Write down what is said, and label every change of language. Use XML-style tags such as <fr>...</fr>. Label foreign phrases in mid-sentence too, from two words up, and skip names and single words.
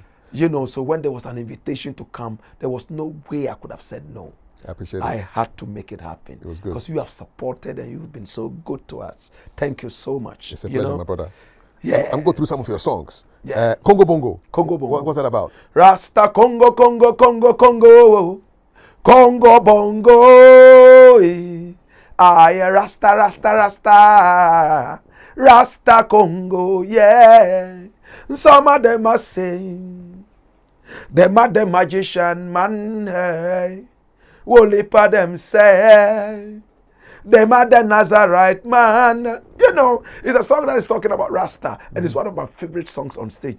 <en>You know, so when there was an invitation to come, there was no way I could have said no. I appreciate it. I had to make it happen. It was good. Because you have supported and you've been so good to us. Thank you so much. It's a pleasure, my brother. Yeah. I'm going through some of your songs. Yeah. Congo Bongo. Congo Bongo. What's that about? Rasta Congo, Congo, Congo, Congo. Congo Bongo. Aye, Rasta, Rasta, Rasta. Rasta Congo, yeah. Some of them are saying, them are the magician man, hey. Wolipa them say, them are the Nazarite man. You know, it's a song that is talking about Rasta, and it's one of my favorite songs on stage.</en>